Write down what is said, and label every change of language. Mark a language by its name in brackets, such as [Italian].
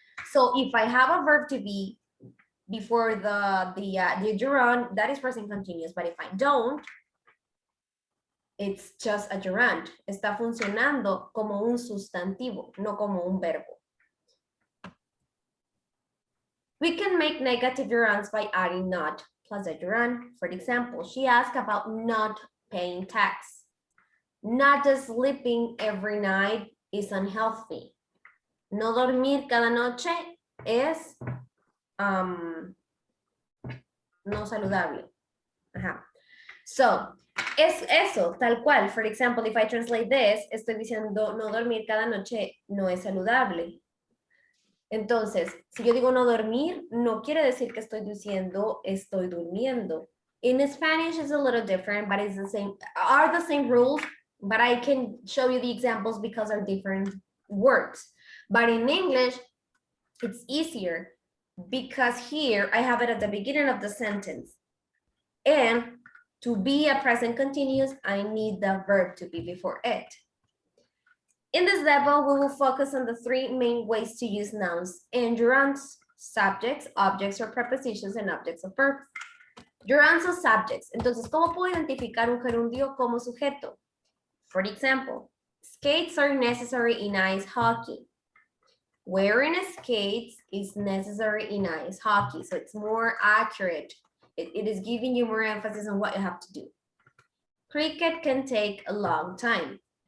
[English] So if I have a verb to be before the gerund, that is present continuous. But if I don't, it's just a gerund. [Spanish] Está funcionando como un sustantivo, no como un verbo. [English] We can make negative gerunds by adding not plus a gerund. For example, she asked about not paying tax. Not sleeping every night is unhealthy. [Spanish] No dormir cada noche es no saludable. Ajá. So, es eso, tal cual. [English] For example, if I translate this, [Spanish] estoy diciendo no dormir cada noche no es saludable. Entonces, si yo digo no dormir, no quiere decir que estoy diciendo estoy durmiendo. [English] In Spanish, it's a little different, but it's the same rules, but I can show you the examples because they're different words. But in English, it's easier because here I have it at the beginning of the sentence. And to be a present continuous, I need the verb to be before it. In this level, we will focus on the three main ways to use nouns and gerunds: subjects, objects or prepositions, and objects of verbs. Gerunds o subjects. [Spanish] Entonces, ¿cómo puedo identificar un gerundio como sujeto? [English] For example, skates are necessary in ice hockey. Wearing skates is necessary in ice hockey, so it's more accurate. It is giving you more emphasis on what you have to do. Cricket can take a long time.